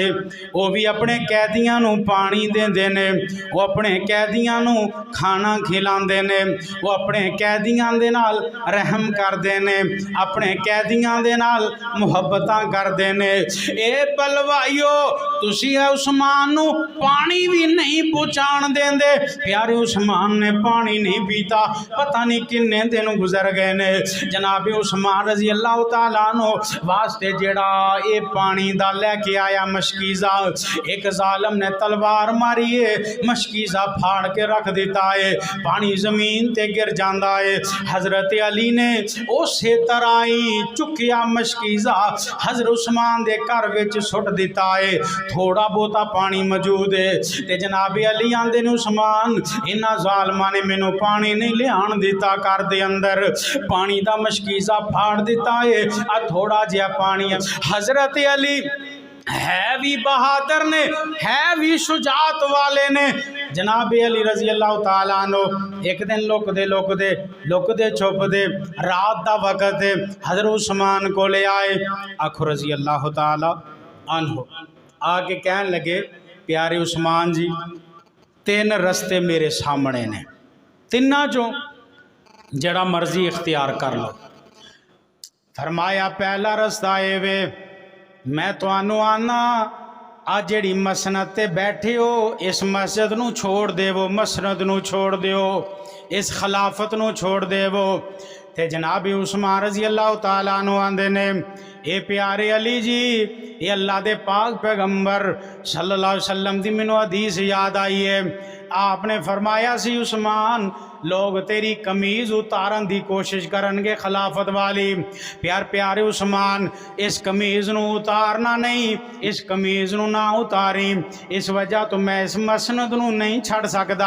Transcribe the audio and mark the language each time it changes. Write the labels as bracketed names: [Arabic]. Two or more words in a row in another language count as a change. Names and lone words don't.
[Punjabi] وہ بھی اپنے قیدیاں نو پانی دیندے نے، وہ اپنے قیدیاں نو کھانا کھلاندے نے، وہ اپنے قیدیاں دے نال رحم کرتے نے، اپنے قیدیاں دے نال محبتاں کرتے نے. اے بلوائیو تسی عثمان نو پانی بھی نہیں پہنچان دیندے. پیارے عثمان نے پانی نہیں پیتا۔ پتا نہیں کنے دن گزر گئے نے. جنابِ عثمان [Arabic] رضي الله تعالى عنه [Punjabi] واسطے جیہڑا یہ پانی دا لے کے آیا مشکیزہ، ایک ظالم نے تلوار ماری ہے، مشکیزہ پھاڑ کے رکھ دتا ہے، پانی زمین تے گر جاتا ہے. حضرت علی نے اسے طرح ہی چکیا مشکیزہ حضرت عثمان دے گھر وچ سٹ دتا ہے. تھوڑا بہتا پانی موجود ہے تے جنابِ علی آندے نے عثمان انہاں ظالماں نے مینوں پانی نہیں لیان دتا. گھر دے اندر پانی دا مشکیزہ پھاڑ دتا ہے. آ تھوڑا جیہا پانی حضرت علی ہے بھی بہادر نے، ہے بھی شجاعت والے نے. جنابِ علی [Arabic] رضي الله تعالى عنه [Punjabi] ایک دن لکدے چھپدے رات دا وقت حضرت عثمان کو لے آئے. آکھو [Arabic] رضي الله تعالى عنه [Punjabi] آ کے کہن لگے پیارے عثمان جی تین رستے میرے سامنے نے، تنا چو جڑا مرضی اختیار کر لو. فرمایا پہلا رستہ اے وے میں تہانوں آنا آ جیہڑی مسند تے بیٹھے ہو اس مسجد نو چھوڑ دیوو، مسند نو چھوڑ دیو، اس خلافت نو چھوڑ دیوو. تے جنابِ عثمان [Arabic] رضي الله تعالى عنه [Punjabi] آندے نے اے پیارے علی جی یہ اللہ دے پاک پیغمبر [Arabic] صلى الله عليه وسلم [Punjabi] دی مینوں حدیث یاد آئی ہے. آپ نے فرمایا سی عثمان لوگ تیری قمیض اتارن کی کوشش کرن گے خلافت والی. پیارے عثمان اس قمیض نو اتارنا نہیں، اس قمیض نو نہ اتاری. اس وجہ تو میں اس مسند نو نہیں چھڈ سکدا.